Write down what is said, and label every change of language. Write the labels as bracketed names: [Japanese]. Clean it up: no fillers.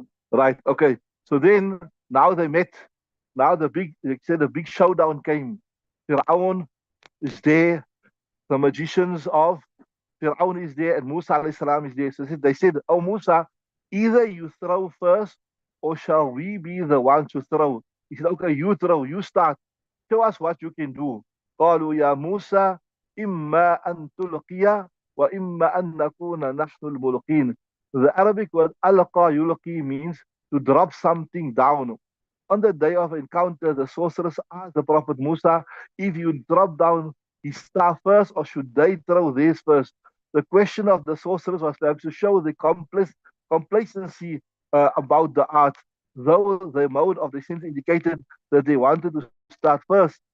[English] Right. Okay. So then, now they met. Now the big showdown came. Fir'aun is there. The magicians of Fir'aun is there and Musa alayhi salam is there. So they said, oh Musa, either you throw first or shall we be the ones to throw? He said, okay, you throw, you start. Show us what you can do. [Arabic] قالوا يا موسى إما أن تلقي وإما أن نكون نحن الملقين. [English] The Arabic word alqa yulqi means to drop something down. On the day of encounter, the sorcerers asked the Prophet Musa, if you drop down his staff first or should they throw theirs first? The question of the sorcerers was perhaps to show the complacency about the art, though the mode of the sins indicated that they wanted to start first.